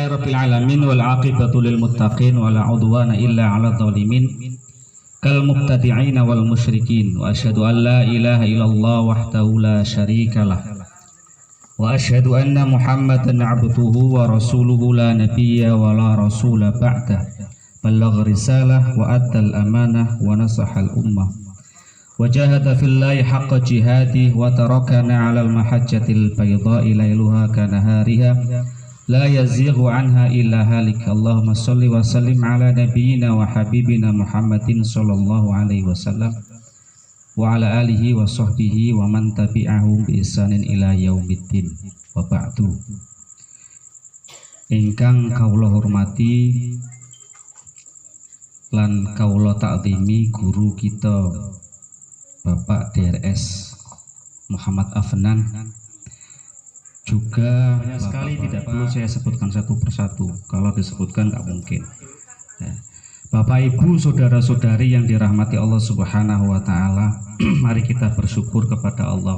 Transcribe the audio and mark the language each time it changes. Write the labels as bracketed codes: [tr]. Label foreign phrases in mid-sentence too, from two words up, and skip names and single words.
[ar] رب العالمين والعاقبة للمتقين ولا عدوان إلا على الظالمين كالمبتدعين وال المشركين وأشهد أن لا إله إلا الله وحده لا شريك له وأشهد أن محمدا عبده ورسوله لا نبي ولا رسول بعده بلغ الرسالة وأدى الأمانة ونصح الأمة وجاهد في الله حق جهاده وتركنا على المحجة البيضاء ليلها كنهارها لا يزيغ عنها إلا هالك. اللهم صل وسلم على نبينا وحبيبنا محمد صلى الله عليه وسلم وعلى آله وصحبه ومن تبعهم بإحسان إلى يوم الدين. وبعد. [jv] Ingkang kawula hormati lan kawula takzimi [id] guru kita Bapak DRS Muhammad Afnan, juga sekali tidak perlu saya sebutkan satu persatu, kalau disebutkan nggak mungkin. Bapak Ibu saudara-saudari yang dirahmati Allah [ar] سبحانه وتعالى, [id] mari kita bersyukur kepada Allah.